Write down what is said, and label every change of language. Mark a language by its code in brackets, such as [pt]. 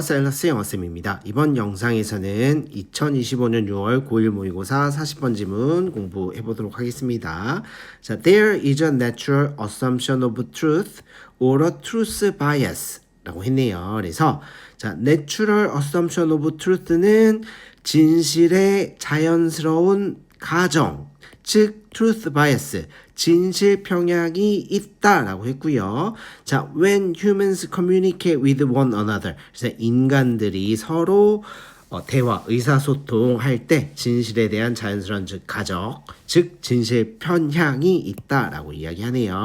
[ko] 사일러스 영어쌤입니다. 이번 영상에서는 2025년 6월 고1 모의고사 40번 지문 공부해 보도록 하겠습니다. [en] 자, There is a natural assumption of truth or a truth bias 라고 했네요. [ko] 그래서 자, natural assumption of truth 는 진실의 자연스러운 가정, 즉 truth bias, 진실 평양이 있다라고 했고요. 자, when humans communicate with one another, 그래서 인간들이 서로 대화, 의사소통할 때 진실에 대한 자연스러운 즉 가정, 즉 진실 편향이 있다라고 이야기하네요.